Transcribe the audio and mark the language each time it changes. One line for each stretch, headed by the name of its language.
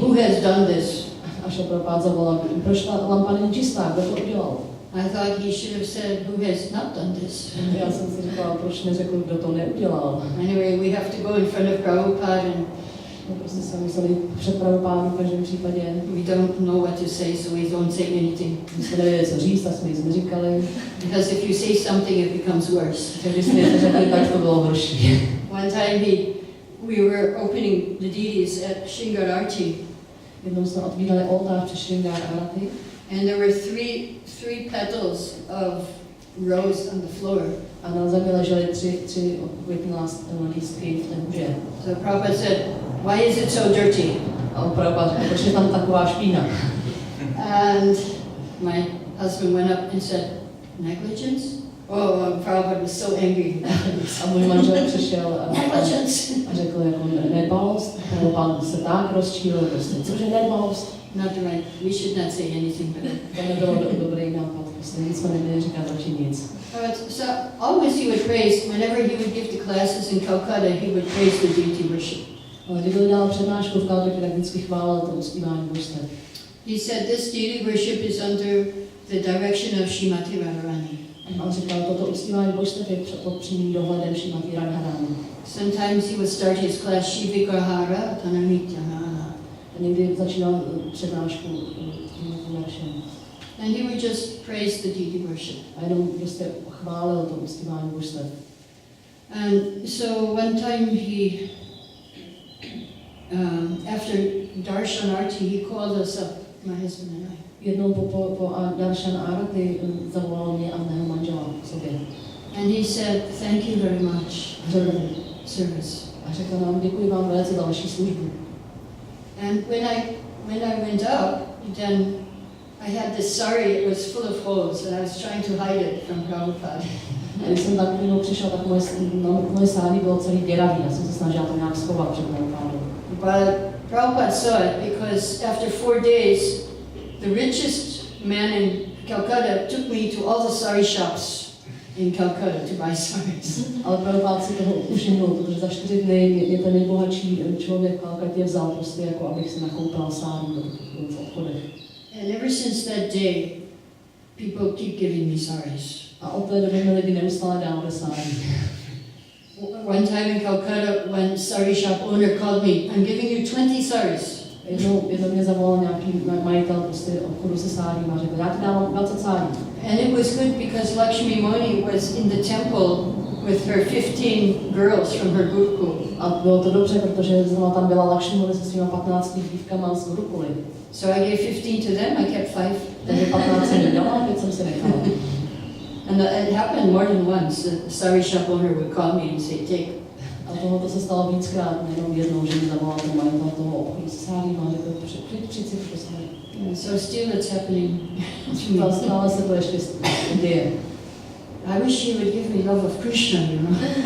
English: Who has done this?
Czech: A šel Prabhupada zavolal, proč ta lampa není čistá, kdo to udělal?
English: I thought he should have said, who has not done this?
Czech: Já jsem si říkala, proč neřekl, kdo to neudělal.
English: Anyway, we have to go in front of Prabhupada and
Czech: prostě jsme museli před Prabhupádou v každém případě.
English: we don't know what to say, so we don't say anything.
Czech: My jsme nevěděli, co říct, tak jsme nic neříkali.
English: Because if you say something, it becomes worse.
Czech: Takže když jsme něco řekli, tak to bylo horší.
English: One time we were opening the deities at Shingar Arti.
Czech: Jednou jsme otvírali oltář při Sringar Arati.
English: And there were three petals of rose on the floor.
Czech: A na zemi ležely tři květní lístky v té hůře.
English: So Prabhupada said, why is it so dirty?
Czech: A on Prabhupada řekl, proč je tam taková špína?
English: And my husband went up and said, negligence? Oh, Prabhupada was so angry.
Czech: A můj manžel přišel
English: Negligence!
Czech: a řekl jako nedbalost. Prabhupada se tak rozčílil, prostě, cože nedbalost?
English: Not right. We should not say anything better.
Czech: To nebylo dobrý nápad, prostě nic jsme neměli říkat radši nic.
English: So always he would praise, whenever he would give the classes in Calcutta, he would praise the deity worship.
Czech: Ale kdyby dal přednášku v Kalkutě, tak vždycky chválil to uctívání božstev.
English: He said this deity worship is under the direction of Srimati Radharani.
Czech: A on říkal, toto uctívání božstev je pod přímým dohledem Šrimati Radharani.
English: Sometimes he would start his class Shivigrahara Tanamityahana.
Czech: A někdy začínal přednášku našem.
English: And he would just praise the deity worship.
Czech: A jenom prostě chválil to uctívání božstev.
English: And so one time he, after Darshan Arti, he called us up, my husband and I.
Czech: Jednou po Darshan Arati zavolal mě a mého manžela k sobě.
English: And he said, thank you very much for the service.
Czech: A řekl nám, děkuji vám velice za vaši službu.
English: And when I went up, then I had this sari, it was full of holes, and I was trying to hide it from Prabhupada.
Czech: A když jsem tak přišel, tak moje sády bylo celý děravý. Já jsem se snažila to nějak schovat před Prabhupádou.
English: But Prabhupada saw it because after 4 days, the richest man in Calcutta took me to all the sari shops in Calcutta to buy saris.
Czech: Ale Prabhupada si toho všimnul, protože za 4 dny mě ten nejbohatší člověk v Kalkatě vzal prostě jako, abych si nakoupila sády v obchodech.
English: And ever since that day, people keep giving me saris.
Czech: A od té doby mi lidi neustále dávali sády.
English: One time in Calcutta, one sari shop owner called me, I'm giving you 20 saris.
Czech: Jednou mě zavolal nějaký majitel prostě obchodu se sádím a řekl, já ti dávám 20 sádí.
English: And it was good because Lakshmi Moni was in the temple with her 15 girls from her Gurukul.
Czech: A bylo to dobře, protože tam byla Lakshmi Moni se svýma 15 dívkama z Gurukuly.
English: So I gave 15 to them, I kept 5.
Czech: Takže 15 jsem nedala a 5 jsem si nechala.
English: And it happened more than once. The sari shop owner would call me and say, take.
Czech: A tohoto se stalo víckrát, nejenom jednou, že mi zavolal ten majitel toho obchodu se sádím a řekl, přijď si prostě.
English: So still it's happening to me.
Czech: Stále se to ještě děje.
English: I wish he would give me love of Krishna, you know.